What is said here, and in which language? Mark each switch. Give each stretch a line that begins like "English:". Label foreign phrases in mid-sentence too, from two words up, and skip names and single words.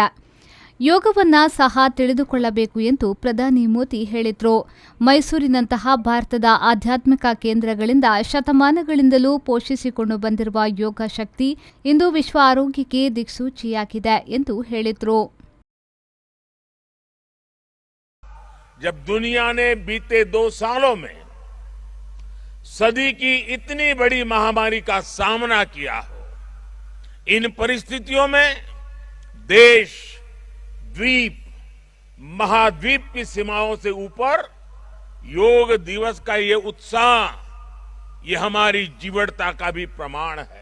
Kannada: ಯೋಗವನ್ನು ಸಹ ತಿಳಿದುಕೊಳ್ಳಬೇಕು ಎಂದು ಪ್ರಧಾನಿ ಮೋದಿ ಹೇಳಿದರು. ಮೈಸೂರಿನಂತಹ ಭಾರತದ ಆಧ್ಯಾತ್ಮಿಕ ಕೇಂದ್ರಗಳಿಂದ ಶತಮಾನಗಳಿಂದಲೂ ಪೋಷಿಸಿಕೊಂಡು ಬಂದಿರುವ ಯೋಗ ಶಕ್ತಿ ಇಂದು ವಿಶ್ವ ಆರೋಗ್ಯಕ್ಕೆ ದಿಕ್ಸೂಚಿಯಾಗಿದೆ ಎಂದು ಹೇಳಿದರು.
Hindi: जब दुनिया ने बीते 2 सालों में सदी की इतनी बड़ी महामारी का सामना किया हो, इन परिस्थितियों में देश, द्वीप, महाद्वीप की सीमाओं से ऊपर योग दिवस का ये उत्साह, ये हमारी जीवटता का भी प्रमाण है.